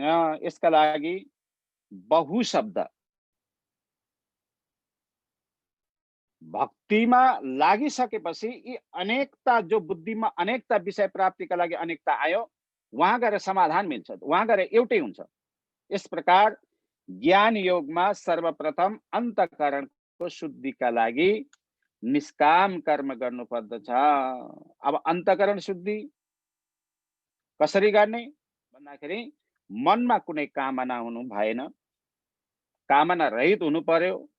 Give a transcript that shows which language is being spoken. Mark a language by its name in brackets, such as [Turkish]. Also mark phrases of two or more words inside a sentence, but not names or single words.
[Nepali] यसका लागि बहु शब्द, भक्तिमा लागिसकेपछि यी अनेकता, जो बुद्धिमा अनेकता विषय प्राप्तिका लागि अनेकता आयो, वहाँ गएर समाधान मिल्छ, वहाँ गएर एउटै हुन्छ। [Hindi] इस प्रकार [Nepali] ज्ञान योगमा सर्वप्रथम अन्तःकरणको शुद्धिका लागि निष्काम कर्म गर्नुपर्दछ। अब अन्तःकरण शुद्धि कसरी गर्ने भन्दाखेरि मनमा कुनै कामना हुनु भएन, कामना रहित हुनु पर्यो।